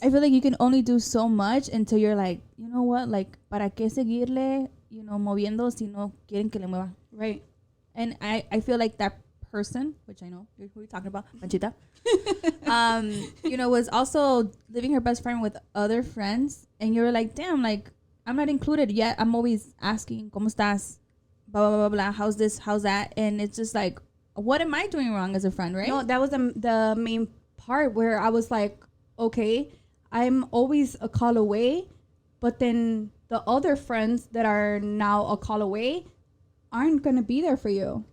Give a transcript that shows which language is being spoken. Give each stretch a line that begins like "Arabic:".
English: I feel like you can only do so much until you're like, you know what, like,
Spanish: ¿para qué seguirle,
English: you know,
Spanish: moviendo si no quieren que le mueva?
English: Right. And I feel like that person, which I know who you're talking about, Panchita, you know, was also living her best friend with other friends. And you're like, damn, like, I'm not included yet. I'm always asking,
Spanish: ¿Cómo estás?
English: Blah, blah, blah, blah. How's this? How's that? And it's just like, what am I doing wrong as a friend, right? No, that was the main part where I was like, okay, I'm always a call away, but then the other friends that are now a call away aren't going to be there for you.